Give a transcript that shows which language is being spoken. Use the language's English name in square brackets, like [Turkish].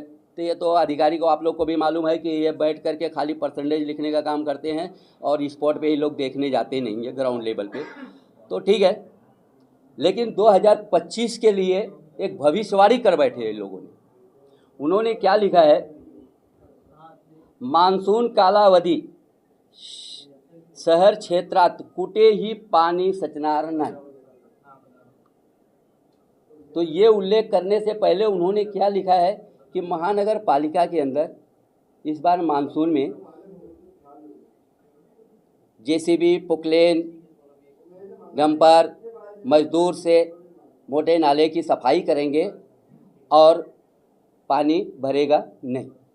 [Hindi] तो ये तो अधिकारी को, आप लोग को भी मालूम है कि ये बैठ करके खाली परसेंटेज लिखने का काम करते हैं और स्पॉट पे ही लोग देखने जाते नहीं है, ग्राउंड लेवल पे। तो ठीक है, लेकिन 2025 के लिए एक भविष्यवाणी कर बैठे हैं लोगों ने। उन्होंने क्या लिखा है? [Marathi] मानसून कालावधी शहर क्षेत्रात कुठे ही पाणी सचणार नाही। [Hindi] तो ये उल्लेख करने से पहले उन्होंने क्या लिखा है कि महानगर पालिका के अंदर इस बार मानसून में जेसीबी, पुकलेन, डंपर, मजदूर से मोटे नाले की सफाई करेंगे और पानी भरेगा नहीं।